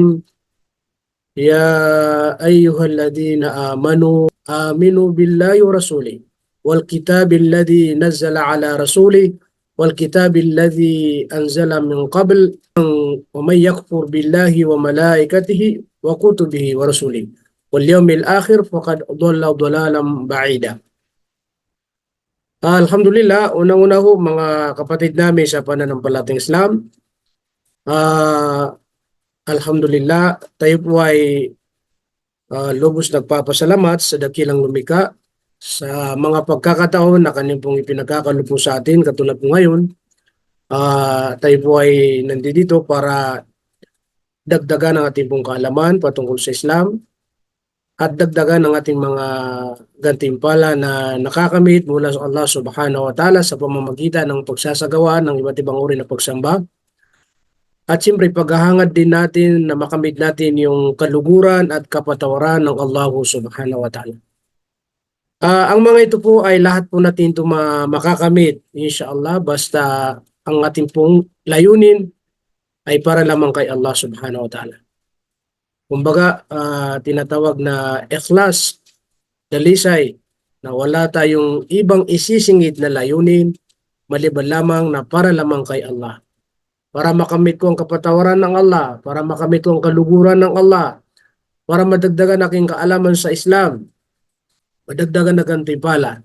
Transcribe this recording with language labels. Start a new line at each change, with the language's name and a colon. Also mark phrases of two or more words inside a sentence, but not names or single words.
Arabic: يا أيها الذين آمنوا بالله ورسوله والكتاب الذي نزل على رسوله والكتاب الذي أنزل من قبل ومن يكفر بالله وملائكته وكتبه ورسوله واليوم الآخر فقد ضل ضلالا بعيدا.
Filipino: Alhamdulillah, unang-una ho mga kapatid namin sa pananampalatayang Islam. Alhamdulillah, tayo po ay lubos nagpapasalamat sa dakilang lumikha sa mga pagkakataon na kanyang pong ipinagkakalupo sa atin. Katulad po ngayon, tayo po ay nandito para dagdagan ang ating pong kaalaman patungkol sa Islam at dagdagan ang ating mga gantimpala na nakakamit mula sa
Arabic: الله سبحانه وتعالى
Filipino: sa pamamagitan ng pagsasagawa ng iba't ibang uri ng pagsamba. At siyempre paghahangad din natin na makamit natin yung kaluguran at kapatawaran ng
Arabic: الله سبحانه وتعالى.
Filipino: Ang mga ito po ay lahat po natin ito makakamit insyaAllah basta ang ating pong layunin ay para lamang kay
Arabic: الله سبحانه وتعالى.
Filipino: Kumbaga, tinatawag na ikhlas, dalisay, na wala tayong ibang isisingit na layunin maliban lamang na para lamang kay Allah. Para makamit ko ang kapatawaran ng Allah, para makamit ko ang kaluguran ng Allah, para madagdagan aking kaalaman sa Islam, madagdagan na gantimpala.